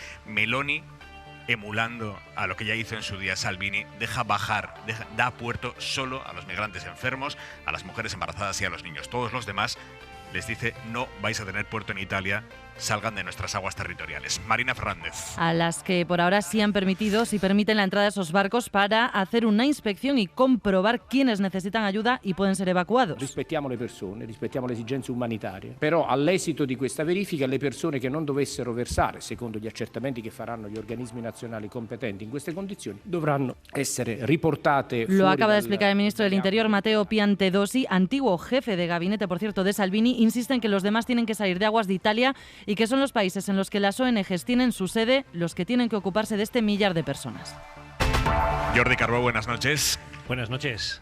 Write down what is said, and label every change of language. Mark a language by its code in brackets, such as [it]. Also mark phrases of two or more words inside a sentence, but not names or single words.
[es] Meloni, emulando a lo que ya hizo en su día Salvini, da puerto solo a los migrantes enfermos, a las mujeres embarazadas y a los niños. Todos los demás les dice: no vais a tener puerto en Italia, salgan de nuestras aguas territoriales. Marina Fernández. A las que por ahora sí han permitido, sí permiten la entrada de esos barcos para hacer una inspección y comprobar quiénes necesitan ayuda y pueden ser evacuados. [it] Rispettiamo le persone, rispettiamo le esigenze umanitarie, però all'esito di questa verifica le persone che non dovessero versare, secondo gli accertamenti che faranno gli organismi nazionali competenti in queste condizioni, dovranno essere riportate fuori. [es] Lo acaba de explicar el ministro del Interior, Matteo Piantedosi, antiguo jefe de gabinete, por cierto, de Salvini. Insiste en que los demás tienen que salir de aguas de Italia y que son los países en los que las ONGs tienen su sede los que tienen que ocuparse de este millar de personas. Jordi Carbó, buenas noches. Buenas noches.